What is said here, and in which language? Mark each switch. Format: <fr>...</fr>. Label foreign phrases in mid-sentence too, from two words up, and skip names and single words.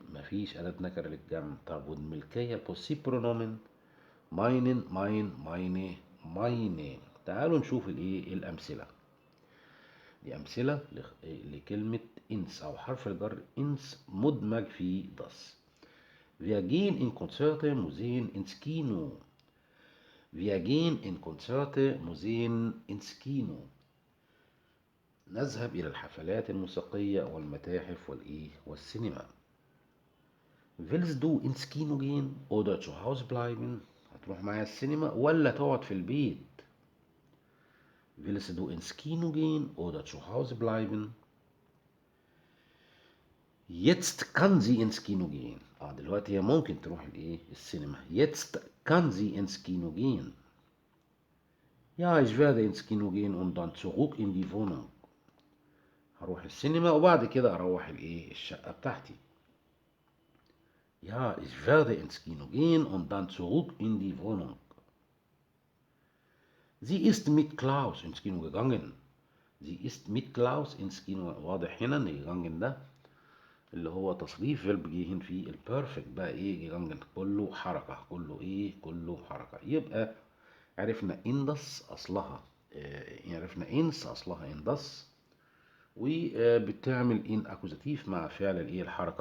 <ar>مفيش أداة نكرة للجمع. طب والملكية</ar> <de>Possessiv Pronomen? meinen, mein, meine, meine.</de> <ar>تعالوا نشوف الأمثلة. دي أمثلة لكلمة إنس أو حرف الجر إنس مدمج في داس.</ar> <de>Wir gehen in Konzerte, Museen, ins Kino. Wir gehen in Konzerte, Museen, ins Kino.</de> <ar>نذهب إلى الحفلات الموسيقية والمتاحف والسينما.</ar> <de>Willst du ins Kino gehen oder zu Hause bleiben؟</de> <ar>هتروح معايا السينما ولا تقعد في البيت؟</ar> <de>Willst du ins Kino gehen oder zu Hause bleiben؟ Jetzt kann sie ins Kino gehen.</de> <ar>دلوقتي هي ممكن تروح السينما.</ar> <de>Jetzt kann sie ins Kino gehen. Ja, ich werde ins Kino gehen und dann zurück in die Wohnung.</de> <ar>هروح السينما وبعد كده اروح الشقة بتاعتي.</ar> <de>Ja, ich werde ins Kino gehen und dann zurück in die Wohnung. Sie ist mit Klaus ins Kino gegangen. Sie ist mit Klaus ins Kino.</de> <ar>واضح هنا ان gegangen ده اللي هو تصريف فيرب جيهن في البيرفكت بقى gegangen كله حركة. كله حركة. يبقى عرفنا اندس اصلها عرفنا انس اصلها اندس، وبتعمل ان اكوزاتيف مع فعل الحركة.</ar>